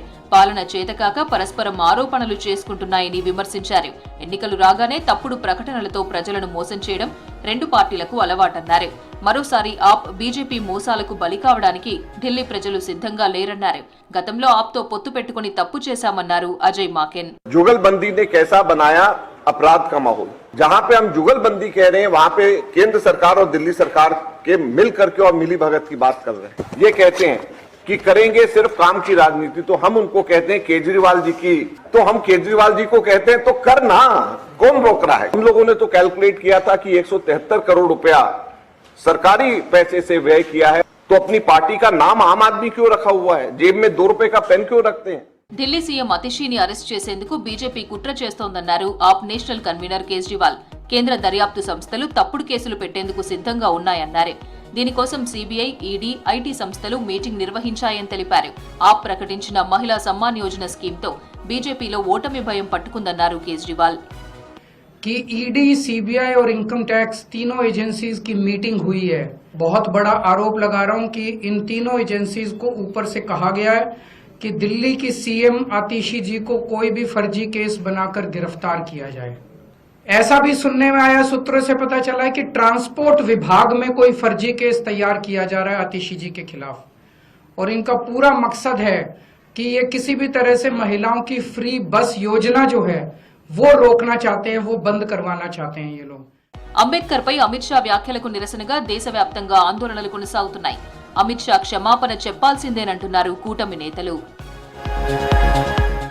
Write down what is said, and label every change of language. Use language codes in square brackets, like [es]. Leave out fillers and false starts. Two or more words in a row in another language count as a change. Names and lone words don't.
[te] పాలన చేతకాక పరస్పరం ఆరోపణలు చేసుకుంటున్నాయని విమర్శించారు. ఎన్నికలు రాగానే తప్పుడు ప్రకటనలతో ప్రజలను మోసం చేయడం 2 పార్టీలకు అలవాటన్నారు. మరోసారి ఆప్ బీజేపీ మోసాలకు బలి కావడానికి ఢిల్లీ ప్రజలు సిద్ధంగా లేరన్నారు. గతంలో ఆప్తో పొత్తు పెట్టుకుని తప్పు చేశామన్నారు అజయ్ మాకెన్. [hi] जुगलबंदी ने कैसा बनाया अपराध का माहौल, जहां पे हम जुगलबंदी कह रहे हैं वहां पे केंद्र सरकार और दिल्ली सरकार के मिल करके और मिली भगत की बात कर रहे हैं। ये कहते हैं कि करेंगे सिर्फ काम की राजनीति, तो हम उनको कहते हैं केजरीवाल जी की, तो हम केजरीवाल जी को कहते हैं तो करना, कौन रोक रहा है। हम लोगों ने तो कैलकुलेट किया था कि 173 करोड़ रुपया सरकारी पैसे से व्यय किया है, तो अपनी पार्टी का नाम आम आदमी क्यों रखा हुआ है, जेब में 2 रुपए का पेन क्यों रखते हैं। [te] ఢిల్లీ సీఎం అతిషీని అరెస్ట్ చేసేందుకు బీజేపీ కుట్ర చేస్తోందన్నారు ఆప్ [en] national convener [te] కేజ్రీవాల్. కేంద్ర దర్యాప్తు సంస్థలు తప్పుడు కేసులు పెట్టేందుకు సిద్ధంగా ఉన్నాయన్నారు. దీనికోసం సీబీఐ, ఈడీ, ఐటీ సంస్థలు మీటింగ్ నిర్వహించాయని తెలిపారు. ఆప్ ప్రకటించిన మహిళా సమ్మాన్ యోజన స్కీమ్తో బీజేపీలో ఓటమి భయం పట్టుకుందన్నారు కేజ్రీవాల్. [hi] कि ईडी, सीबीआई और [en] income tax [hi] तीनों एजेंसीज की मीटिंग हुई है। बहुत बड़ा आरोप लगा रहा हूं कि इन तीनों एजेंसीज को ऊपर से कहा गया है कि दिल्ली की सीएम आतिशी जी को कोई भी फर्जी केस बनाकर गिरफ्तार किया जाए। ऐसा भी सुनने में आया, सूत्रों से पता चला है कि ट्रांसपोर्ट विभाग में कोई फर्जी केस तैयार किया जा रहा है आतिशी जी के खिलाफ, और इनका पूरा मकसद है कि ये किसी भी तरह से महिलाओं की [en] free bus [hi] योजना जो है वो रोकना चाहते हैं, वो बंद करवाना चाहते हैं ये लोग. [te] అంబేద్కర్ పై అమిత్ షా వ్యాఖ్యలకు నిరసనగా దేశవ్యాప్తంగా ఆందోళనలు కొనసాగుతున్నాయి. అమిత్ షా క్షమాపణ చెప్పాల్సిందేనంటున్నారు కూటమి నేతలు.